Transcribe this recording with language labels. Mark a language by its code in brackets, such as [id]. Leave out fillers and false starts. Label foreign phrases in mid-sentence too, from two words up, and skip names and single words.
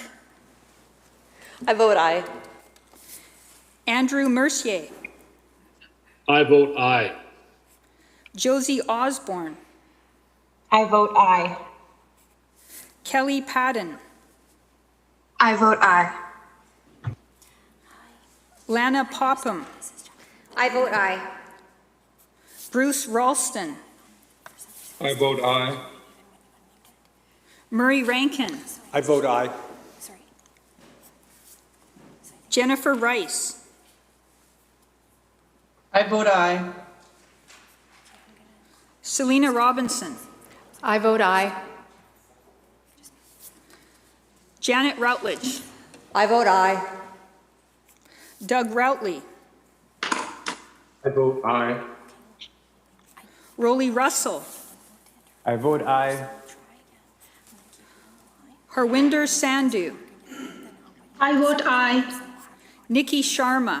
[en] I vote aye. Andrew Mercier. I vote aye. Josie Osborne. I vote aye. Kelly Padden. I vote aye. Lana Popham. I vote aye. Bruce Ralston. I vote aye. Murray Rankin. I vote aye. Jennifer Rice. I vote aye. Selena Robinson. I vote aye. Janet Routledge. I vote aye. Doug Routley. I vote aye. Rolly Russell, I vote aye. Harwinder Sandhu, I vote aye. Nikki Sharma,